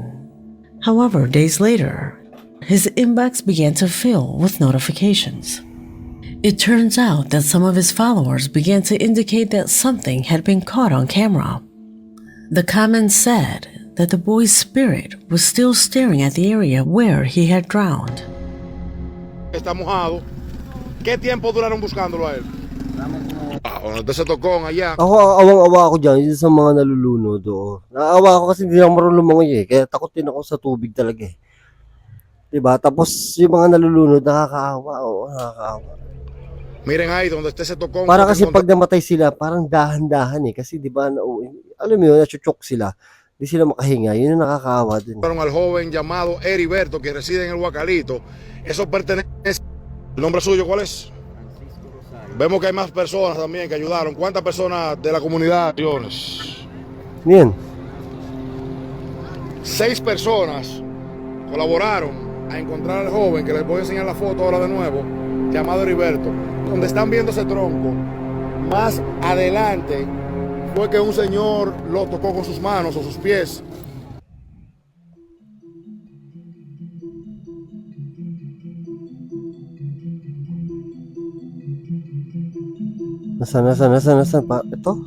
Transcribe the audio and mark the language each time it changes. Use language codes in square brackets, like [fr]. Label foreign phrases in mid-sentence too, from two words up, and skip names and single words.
[en] However, days later, his inbox began to fill with notifications. It turns out that some of his followers began to indicate that something had been caught on camera. The comments said that the boy's spirit was still staring at the area where he had drowned. [es] Está mojado. ¿Qué tiempo duraron buscándolo a él? Donde se tocó allá. [tl] Ako, awang-awa ako dyan, yun sa mga nalulunod. Naawa ako kasi hindi ako marunong lumangoy eh. Kaya takot din ako sa tubig talaga eh. Diba? Tapos yung mga nalulunod, nakakaawa. Oo, nakakaawa. [es] Miren ahí, donde usted se tocó. [tl] Para kasi pag namatay sila, parang dahan-dahan eh. Kasi diba, alam mo yun, nachuchok sila. Hindi sila makahinga. Yun yung nakakaawa din. [es] Al joven llamado Heriberto, que reside en el Huacalito. Eso pertenece. ¿El nombre suyo cuál es? Vemos que hay más personas también que ayudaron. ¿Cuántas personas de la comunidad? Bien. 6 personas colaboraron a encontrar al joven, que les voy a enseñar la foto ahora de nuevo, llamado Heriberto. Donde están viendo ese tronco, más adelante fue que un señor lo tocó con sus manos o sus pies. [tl] Nasaan pa? Ito?